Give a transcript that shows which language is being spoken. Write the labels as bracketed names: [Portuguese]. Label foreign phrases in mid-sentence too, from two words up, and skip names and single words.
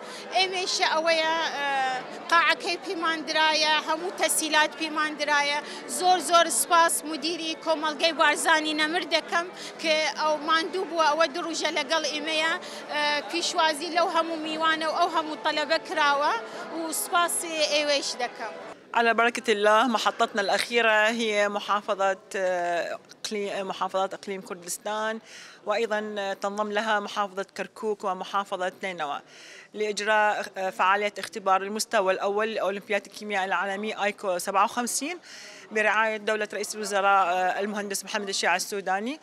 [Central Kurdish] ئێمەیشە ئەوەیە قاعەکەی پێمان درایە، هەموو تەسیلات پێمان درایە. زۆر سپاس مدیری کۆمەلگەی بارزانی نەمر دەکەم کە ئەو ماندوو بووە ئەوە 2 ڕۆژە لەگەڵ ئێمەیە، پیشوازی لەو هەموو میوانە و ئەو هەموو تەلەبە کراوە و سپاسی ئێوەیش دەکەم. [Arabic] على بركة الله محطتنا الأخيرة هي محافظات إقليم كردستان، وأيضا تنضم لها محافظة كركوك ومحافظة نينوى لإجراء فعالية اختبار المستوى الأول لأولمبياد الكيمياء العالمي آيكو 57 برعاية دولة رئيس الوزراء المهندس محمد الشيع السوداني.